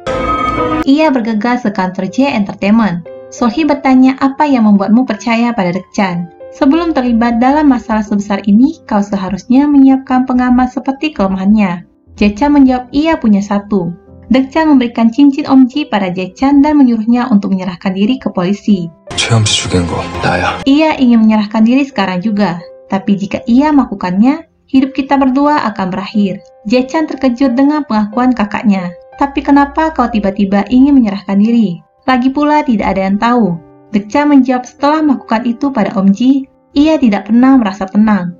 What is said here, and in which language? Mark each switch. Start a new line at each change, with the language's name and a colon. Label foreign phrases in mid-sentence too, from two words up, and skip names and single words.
Indonesian: Ia bergegas ke kantor J Entertainment. Sohee bertanya apa yang membuatmu percaya pada Deok-chan. Sebelum terlibat dalam masalah sebesar ini, kau seharusnya menyiapkan pengaman seperti kelemahannya. Jae-chan menjawab ia punya satu. Deok-chan memberikan cincin Om Ji pada Jae-chan dan menyuruhnya untuk menyerahkan diri ke polisi.
Korean: 최영지 죽인 거 나야.
Indonesian: Ia ingin menyerahkan diri sekarang juga. Tapi jika ia melakukannya, hidup kita berdua akan berakhir. Jae-chan terkejut dengan pengakuan kakaknya. Tapi kenapa kau tiba-tiba ingin menyerahkan diri? Lagi pula tidak ada yang tahu. Deok-chan menjawab setelah melakukan itu pada Om Ji, ia tidak pernah merasa tenang.